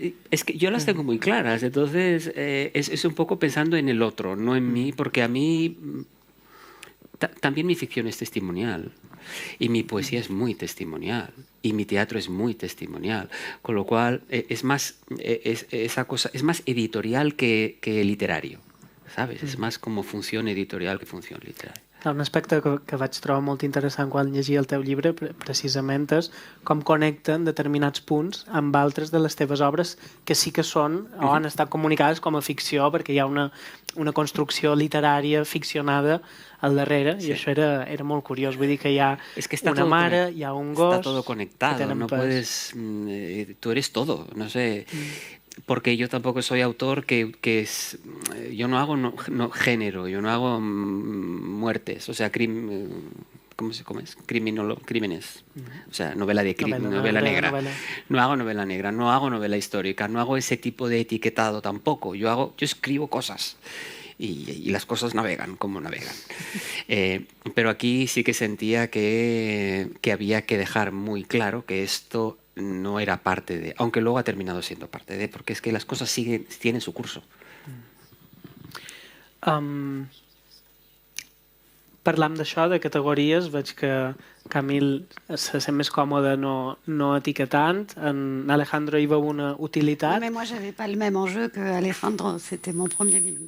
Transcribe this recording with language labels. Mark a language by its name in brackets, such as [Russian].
[Spanish] Es que yo las tengo muy claras, entonces es un poco pensando en el otro, no en mí, porque a mí también mi ficción es testimonial y mi poesía es muy testimonial y mi teatro es muy testimonial, con lo cual es más esa cosa es más editorial que literario, ¿sabes? Es más como función editorial que función literaria. [Catalan] Un aspecte que vaig trobar molt interessant quan llegia el teu llibre precisament és com connecten determinats punts amb altres de les teves obres que sí que són o han estat comunicades com a ficció perquè hi ha una construcció literària ficcionada al darrere, sí. I això era molt curiós. Vull dir que hi ha una mare, hi ha un gos... [Spanish] Está todo conectado, no puedes... tú eres todo, no sé... porque yo tampoco soy autor yo no hago género, yo no hago muertes, o sea, ¿cómo es? Crímenes. O sea, novela negra. Novela. No hago novela negra, no hago novela histórica, no hago ese tipo de etiquetado tampoco. Yo escribo cosas y las cosas navegan como navegan. Pero aquí sí que sentía que había que dejar muy claro que esto no era parte de, aunque luego ha terminado siendo parte de, porque es que las cosas tienen su curso. [Catalan] Parlam d'això, de categories, veig que Camil se sent més còmode no etiquetant. En Alejandro hi veu una utilitat. [French] Mais moi, j'avais pas le même enjeu que Alejandro. C'était mon premier livre.